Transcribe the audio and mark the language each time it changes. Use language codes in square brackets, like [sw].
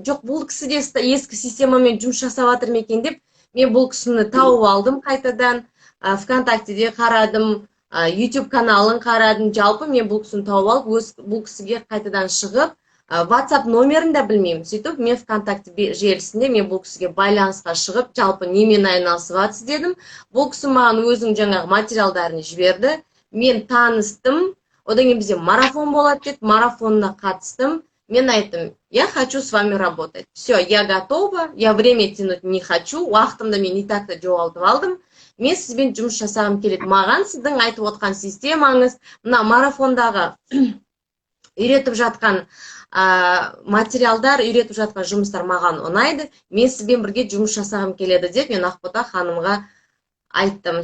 [kk] Жоқ, бұл кісі де ескі системамен жұмыс жасап жатыр ме екен деп, мен бұл кісіні тауып алдым қайтадан, ВКонтактеде қарадым, YouTube каналын қарадым, жалпы мен бұл кісіні тауып алып, бұл кісіге қайтадан шығып, WhatsApp номерін да білмеймін. Сөйтіп, мен ВКонтакте желісінде мен бұл кісіге байланысқа шығып, жалпы немен айналысып жатсыз дедім. Бұл кісі маған өзінің жаңағы материалдарын жіберді. Мен таныстым. Одан кейін бізде марафон болады деді, марафонына қатыстым. Мен айттым, [ru] я хочу с вами работать. Все, я готова, я время тянуть не хочу. [kk] Уақытымды мен [ru] и так-то [kk] жоғалтып алдым. мен сізбен жұмыс жасағым келеді. Маған сіздің айтып отқан системаңыз, мына марафондағы үйретіп жатқан материалдар, үйретіп жатқан жұмыстар маған ұнайды. Мен сізбен бірге жұмыс жасағым келеді деп мен Ақбота ханымға айттым.